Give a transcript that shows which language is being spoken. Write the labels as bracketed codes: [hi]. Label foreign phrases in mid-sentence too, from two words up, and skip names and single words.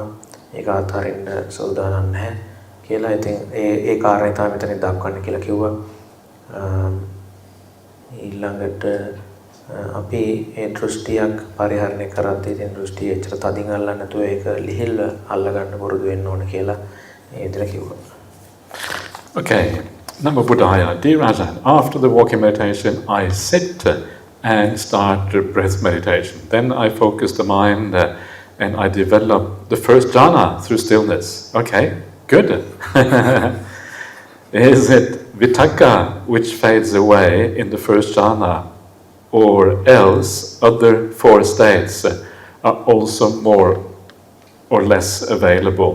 [si] ඒක අතහරින්න සූදානම් නැහැ කියලා. ඉතින් ඒ කාරණේ තමයි මෙතන දක්වන්නේ කියලා කිව්වා. ඊළඟට අපි ඒ දෘෂ්ටියක් පරිහරණය කරද්දී ඉතින් දෘෂ්ටිය එච්චර තදින් අල්ලන්න නැතුව ඒක ලිහිල්ව අල්ලගන්න පුරුදු වෙන්න ඕන කියලා ඒ විදිහට කිව්වා. [pi] Okay. Namo Buddhaya. [en] Dear Ajahn, after the walking meditation, I sit and start breath meditation. Then I focus the mind and I develop the first jhana through stillness. Okay, good. Is it vitaka which fades away in the first jhana, or else other 4 states are also more or less available?